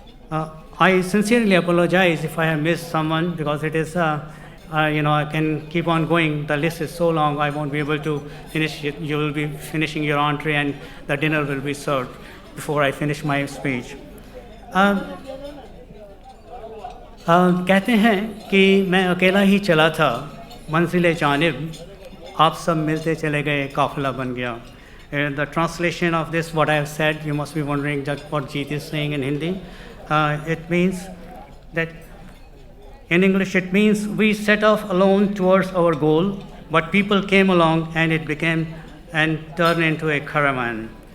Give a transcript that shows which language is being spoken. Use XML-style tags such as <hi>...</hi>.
<en>I sincerely apologize if I have missed someone, because it is, I can keep on going. The list is so long, I won't be able to finish it. You will be finishing your entree and the dinner will be served before I finish my speech.</en> <hi>कहते हैं कि मैं अकेला ही चला था मंजिले जानिब, आप सब मिलते चले गए, काफिला बन गया.</hi> <en>The translation of this, what I have said, you must be wondering that what Jeet is saying in Hindi. It means that, in English it means we set off alone towards our goal, but people came along and it became and turned into a caravan.</en>